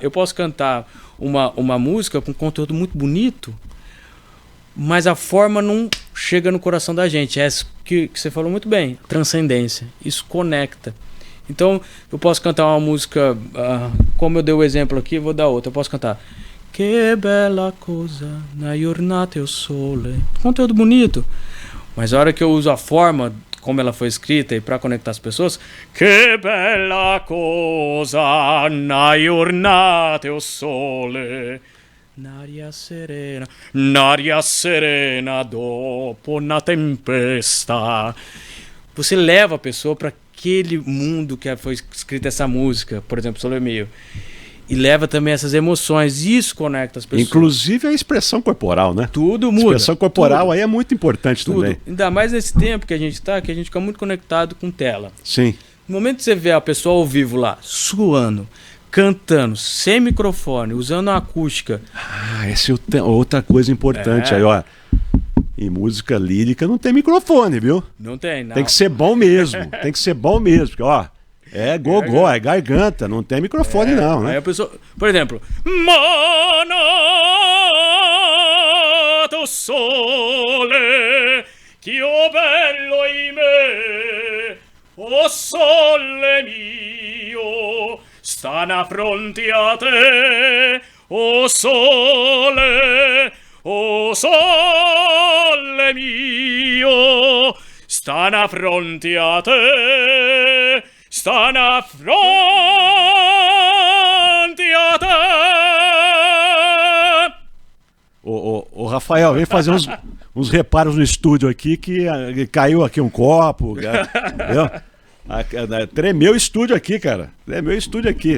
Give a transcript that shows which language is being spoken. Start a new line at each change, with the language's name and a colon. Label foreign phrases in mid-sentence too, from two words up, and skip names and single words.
Portuguese: Eu posso cantar uma música com conteúdo muito bonito, mas a forma não chega no coração da gente. É essa que você falou muito bem, transcendência. Isso conecta. Então eu posso cantar uma música, como eu dei o exemplo aqui, vou dar outra. Eu posso cantar
Neapolitan: Que bella cosa na giornata il sole.
Portuguese: Conteúdo bonito. Mas a hora que eu uso a forma como ela foi escrita e para conectar as pessoas,
Neapolitan: que bella cosa na giornata o sole, n'aria serena dopo una tempesta.
Portuguese: Você leva a pessoa para aquele mundo que foi escrita essa música, por exemplo, Sole Mio. e leva também essas emoções. Isso conecta as pessoas. Inclusive a expressão corporal, né? Tudo A muda. expressão corporal tudo, aí é muito importante tudo. também. Ainda mais nesse tempo que a gente tá, que a gente fica muito conectado com tela. Sim. No momento que você vê a pessoa ao vivo lá, suando, cantando, sem microfone, usando a acústica. Essa é outra coisa importante aí, ó. Em música lírica não tem microfone, viu? Não tem, não. Tem que ser bom mesmo. Tem que ser bom mesmo. Porque, ó, é gogó, é garganta, não tem microfone não, né? Aí a pessoa, por exemplo,
Neapolitan: Manato sole, che o bello in me, o sole mio, sta na fronte a te, o sole mio, sta na fronte a te, sta na fronte a te.
Portuguese: Ô, Rafael, vem fazer uns reparos no estúdio aqui que caiu aqui um copo, entendeu? Tremeu o estúdio aqui, cara. Tremeu o estúdio aqui.